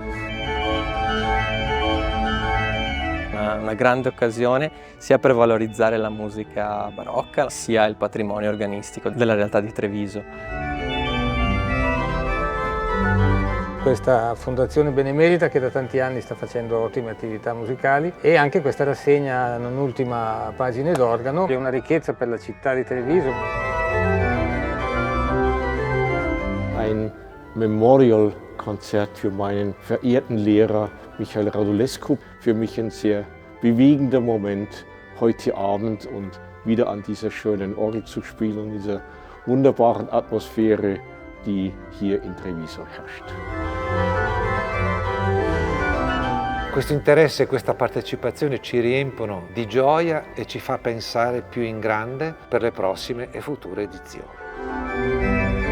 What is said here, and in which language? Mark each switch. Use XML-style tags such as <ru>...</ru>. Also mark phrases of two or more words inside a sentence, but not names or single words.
<it>Una grande occasione sia per valorizzare la musica barocca sia il patrimonio organistico della realtà di Treviso. Questa fondazione benemerita che da tanti anni sta facendo ottime attività musicali e anche questa rassegna, non ultima, Pagine d'Organo, che è una ricchezza per la città di Treviso.</it> <de>Ein Memorial-Konzert für meinen verehrten Lehrer Michael Radulescu. Für mich ein sehr bewegender Moment heute Abend und wieder an dieser schönen Orgel zu spielen, in dieser wunderbaren Atmosphäre, die hier in Treviso herrscht.</de> <it>Questo interesse e questa partecipazione ci riempiono di gioia e ci fa pensare più in grande per le prossime e future edizioni.</it>